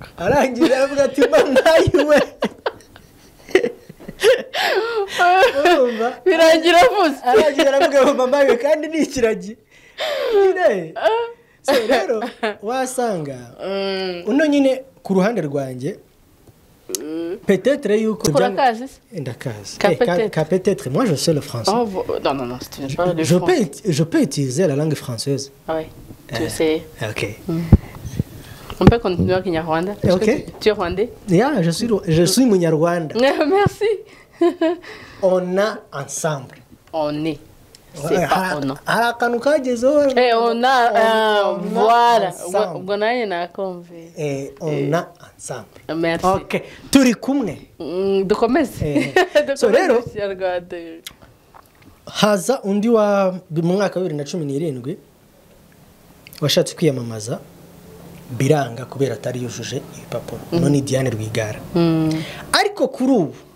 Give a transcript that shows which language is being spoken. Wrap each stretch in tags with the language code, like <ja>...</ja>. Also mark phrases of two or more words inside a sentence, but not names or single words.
<rw>arangije aravuga ati manayiwe birangira avuze arangije aravuga ngo mamaye kandi ni ikiragi so rero wasanga uno nyine ku ruhande rwanjye peut-être yuko ndakazi</rw> <fr>peut-être moi je sais le français non je peux utiliser la langue française oui tu sais ok on peut continuer en kinyarwanda tu es rwandais je suis munyarwanda merci on a ensemble on est c'est pas on</fr> <rw>a akantu kagezeho</rw> <fr>on a voilà</fr> <rw>ubwo naye nakumve</rw> <fr>on a ensemble merci</fr> <rw>ok turi kumwe dukomeze so rero haza undi mu mwaka wa 2017 washatse kwiyamamaza biranga kubera atari yujuje ibipapuro none Diane Rwigara ariko kuri ubu</rw>